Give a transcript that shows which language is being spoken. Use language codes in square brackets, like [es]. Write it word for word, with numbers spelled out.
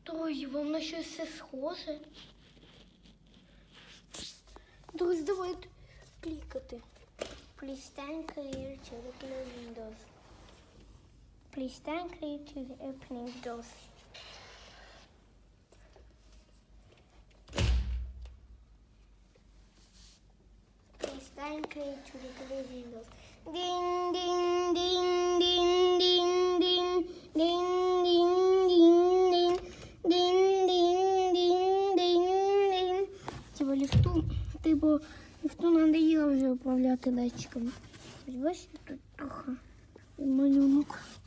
[uk] Друзі, вам на щось все схоже? Друзі, давайте клікати. [en] Please stand clear to the closing doors. Please stand clear to the opening doors. Please stand clear to the closing doors. Ding, ding, ding, ding, ding, ding, ding, ding, ding, ding. Дин-дин-дин-дин-дин. [uk] Типа лифту, типа лифту надоело вже управляти датчиками. Бачите, тут трохи малюнок.